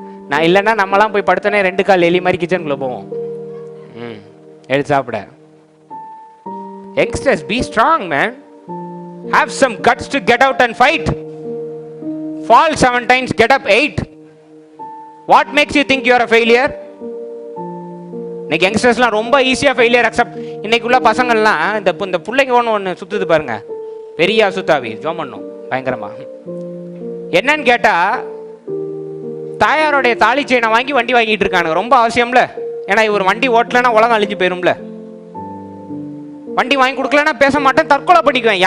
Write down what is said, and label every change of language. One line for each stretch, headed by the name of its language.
Tamil: நான் இல்லைன்னா நம்மலாம் போய் படுத்தனே 2 கால் எலி மாதிரி கிச்சனுக்குள்ளே போவோம் எடுத்து சாப்பிட.
English: Youngsters, be strong, man. Have some guts to get out and fight. Fall 7 times, get up 8. What makes you think you are a failure?
Tamil: இன்னைக்கு யங்ஸ்டர்ஸ்லாம் ரொம்ப ஈஸியாக ஃபெயிலியர் அக்செப்ட். இன்னைக்குள்ள பசங்கள்லாம் இந்த பிள்ளைங்க ஒன்று சுற்றுது பாருங்க, பெரிய அசுத்தாவி ஜோம் பண்ணும் பயங்கரமா. என்னன்னு கேட்டால், தாயாரோடைய தாலி செயினை வாங்கி வண்டி வாங்கிட்டு இருக்கானுங்க. ரொம்ப அவசியம்ல, ஏன்னா இவர் வண்டி ஓட்டலைன்னா உலகம் அழிஞ்சு போயிரும்ல. வண்டி வாங்கி கொடுக்கலன்னா பேச மாட்டேன், தற்கொலை பண்ணிக்குவேன்.